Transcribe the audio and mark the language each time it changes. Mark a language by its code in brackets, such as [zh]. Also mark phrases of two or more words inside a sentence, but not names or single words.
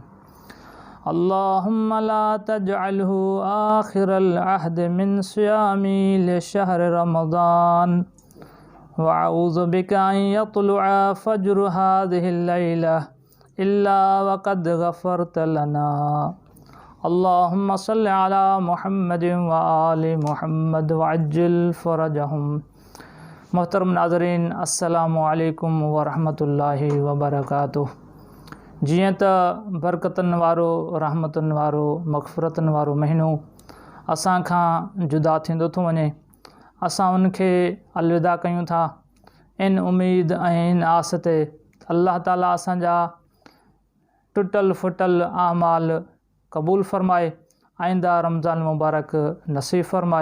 [ar] اللهم لا تجعله آخر العهد من صيامي لشهر رمضان، وأعوذ بك أن يطلع فجر هذه الليلة إلا وقد غفرت لنا. اللهم صل على محمد وآل محمد وعجل فرجهم. [sd] मोहतरम नाज़रीन, [ar] السلام عليكم ورحمة الله وبركاته. [sd] जीअं त बरकतनि वारो, रहमतुनि वारो, मग़फ़िरतनि वारो महीनो असां खां जुदा थींदो थो वञे, असां उनखे अलविदा कयूं था इन उम्मीद ऐं इन आस ते अल्लाह ताला असांजा टुटल फुटल आमाल क़बूल फ़रमाए, आईंदा रमज़ान मुबारक नसीब फ़रमाए।